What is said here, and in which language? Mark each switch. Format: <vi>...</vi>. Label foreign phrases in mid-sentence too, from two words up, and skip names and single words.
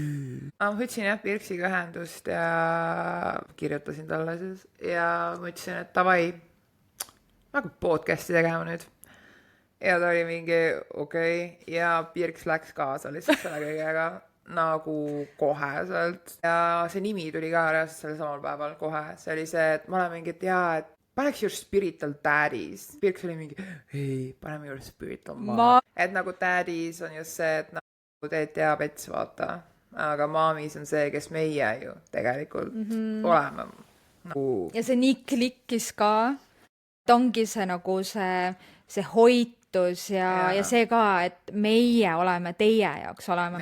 <et>Ma võtsin jah Pirksiga ühendust ja kirjutasin talle siis ja ma ütlesin, et davai, ma hakkan podcasti tegema nüüd. Ja ta oli mingi okei. Ja Pirks läks kaasa lihtsalt selle kõigega nagu koheselt. Ja see nimi tuli ka reaalselt sellel samal päeval kohe. See oli see, et ma olen mingi, et jaa, et paneks</et> <en>your spiritual daddies.</en> <et>Pirks oli mingi, ei, paneme</et> <en>your spiritual mom.</en> <et>Et nagu daddies on just see, et teed ja Pets, vaata. Aga maamis on see, kes meie ju tegelikult oleme. Nagu... Ja see nii klikkis ka. Et ongi see nagu see hoitus ja see ka, et meie oleme teie jaoks oleme.</et>